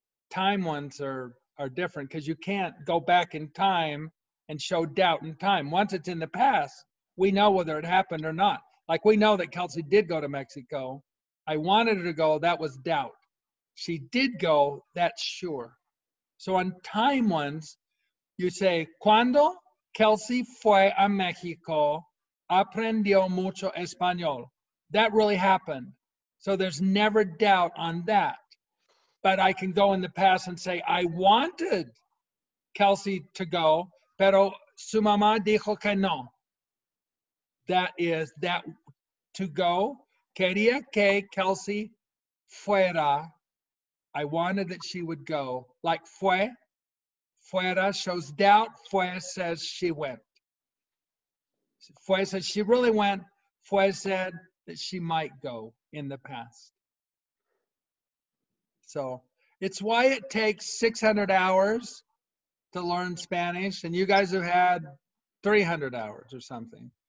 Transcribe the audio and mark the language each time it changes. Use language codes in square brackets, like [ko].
[en] Time ones are different because you can't go back in time and show doubt in time. Once it's in the past, we know whether it happened or not. Like we know that Kelsey did go to Mexico. I wanted her to go, that was doubt. She did go, that's sure. So on time ones, you say, [es] cuando Kelsey fue a Mexico, aprendió mucho español. [en] That really happened. So there's never doubt on that. But I can go in the past and say, I wanted Kelsey to go, [es] pero su mamá dijo que no. [en] That is that to go. [es] Quería que Kelsey fuera. [en] I wanted that she would go. Like fue. Fuera shows doubt. Fue says she went. Fue says she really went. Fue said that she might go in the past. So it's why it takes 600 hours to learn Spanish, and you guys have had 300 hours or something.